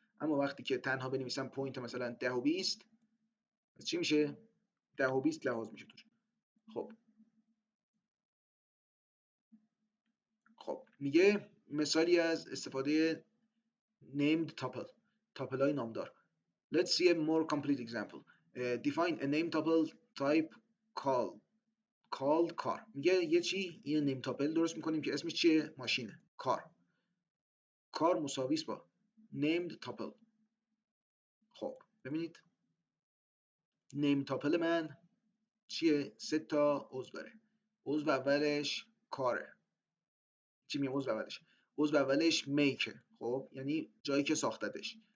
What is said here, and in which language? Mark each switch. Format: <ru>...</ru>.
<fa>اما وقتی که تنها بنویسم پوینت مثلا 10 و 20، پس چی میشه؟ 10 و 20 لحاظ میشه توش. خب میگه مثالی از استفاده named tuple، تاپل های نامدار.</fa> <en>Let's see a more complete example. Define a name tuple type called car.</en> <fa>میگه یه چی یه نیم تاپل درست میکنیم که اسمش چیه؟ ماشینه، کار مساویس با named tuple. خب ببینید نیم تاپل من چیه؟ 3 تا عضو داره. عضو اولش کاره. چی میگم عضو اولش؟ عضو اولش میکه، خب یعنی جایی که ساختدش.</fa>